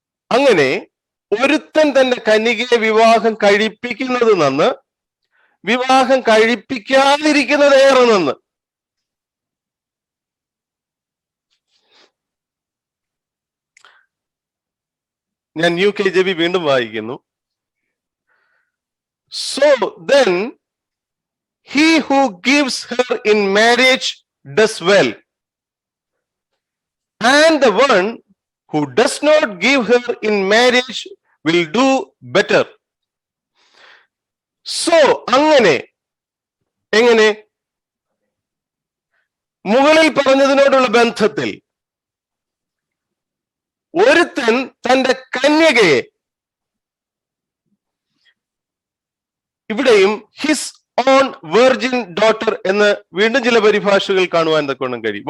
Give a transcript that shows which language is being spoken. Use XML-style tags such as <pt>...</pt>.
<ml>അങ്ങനെ ഒരുത്തൻ തന്റെ കന്യകയെ വിവാഹം കഴിപ്പിക്കുന്നത് നന്ന്, വിവാഹം കഴിപ്പിക്കാതിരിക്കുന്നത് ഏറെ നന്ന്. ഞാൻ ന്യൂ KJV വീണ്ടും വായിക്കുന്നു.</ml> <en>So then he who gives her in marriage does well, and the one who does not give her in marriage will do better.</en> <ml>So അങ്ങനെ എങ്ങനെ മുകളിൽ പറഞ്ഞതിനോടുള്ള ബന്ധത്തിൽ ഒരുത്തൻ തന്റെ കന്യകയെ, ഇവിടെയും</ml> <en>his own virgin daughter</en> <ml>എന്ന് വീണ്ടും ചില പരിഭാഷകൾ കാണുവാൻ തക്കവണ്ണം കഴിയും.</ml>